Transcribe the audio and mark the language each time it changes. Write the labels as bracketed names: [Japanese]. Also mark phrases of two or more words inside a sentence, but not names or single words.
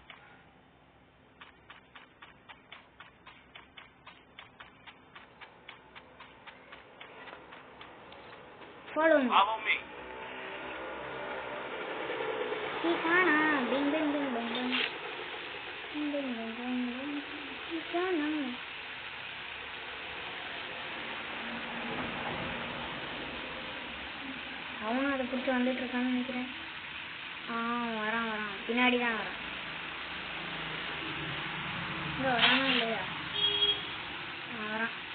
[English] Follow me. Kikana, bing bing bing bing bing. Bing bing bing bing bing. Kikana. [Tamil] அவனும் அதை பிடிச்சி வந்துட்டு இருக்கான்னு நினைக்கிறேன். வரான் பின்னாடி தான் வரான். இங்க வரானா இல்லையா? வரான்.